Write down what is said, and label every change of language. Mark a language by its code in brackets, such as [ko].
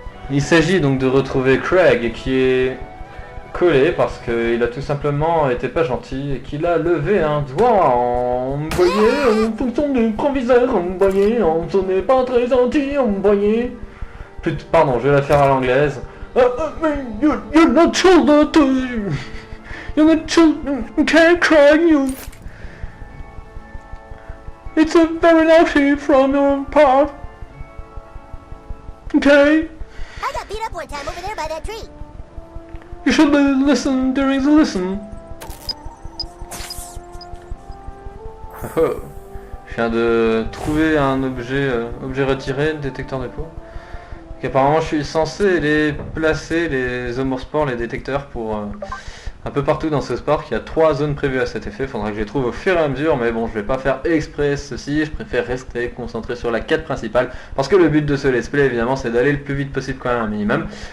[fr] Il s'agit donc de retrouver Craig qui est collé parce qu'il a tout simplement été pas gentil et qu'il a levé un doigt en voyez, en fonction du proviseur, en voyez, ce n'est pas très gentil, en voyez. Pardon, je vais la faire à l'anglaise. [en] You're not children to... You're not children, you can't cry, you... It's a very naughty from your part. Okay? I got beat up one time over there by that tree. You should listen during the lesson. Oh. [fr] Je viens de trouver un objet retiré, détecteur de peau. Apparemment je suis censé les placer, les homospores, les détecteurs pour... un peu partout dans ce sport, il y a 3 zones prévues à cet effet, faudra que je les trouve au fur et à mesure, mais bon je vais pas faire exprès ceci, je préfère rester concentré sur la quête principale, parce que le but de ce let's play évidemment c'est d'aller le plus vite possible quand même un minimum.